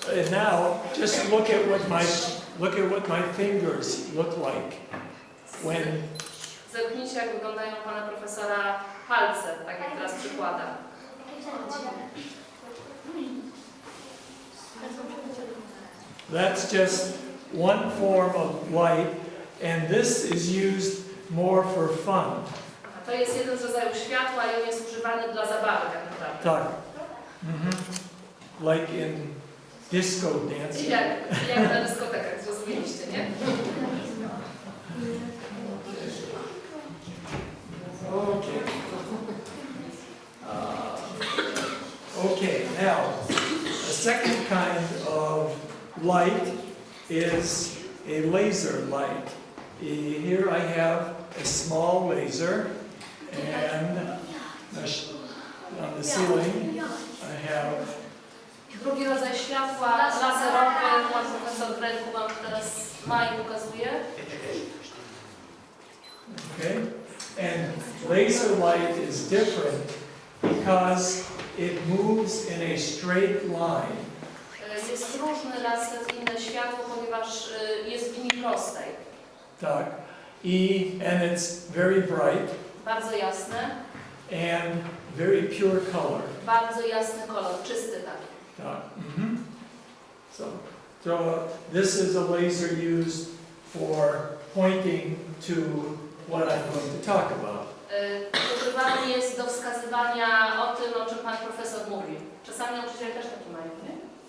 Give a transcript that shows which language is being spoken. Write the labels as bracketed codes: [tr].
[en] now, just look at what my fingers look like when... [pl] Zerknijcie, jak wyglądają pana profesora palce, tak jak teraz przykładam. [en] That's just one form of light, and this is used more for fun. [pl] To jest jeden z rodzajów światła i on jest używany dla zabawy tak naprawdę. Tak. [en] Like in disco dancing. [pl] Jak na dyskotekach, zrozumieliście, nie? [en] Okay. Okay, now, the second kind of light is a laser light. Here I have a small laser, and on the ceiling I have... [pl] Drugi rodzaj światła, laserowy, pan profesor w ręku wam teraz ma i pokazuje. [en] Okay, and laser light is different because it moves in a straight line. [pl] Jest różny laser, inne światło, ponieważ jest w linii prostej. Tak. [en] And it's very bright. [pl] Bardzo jasne. [en] And very pure color. [pl] Bardzo jasny kolor, czysty taki. Tak. [en] So this is a laser used for pointing to what I'm going to talk about. [pl] Używany jest do wskazywania o tym, o czym pan profesor mówi. Czasami nauczyciele też taki mają, nie?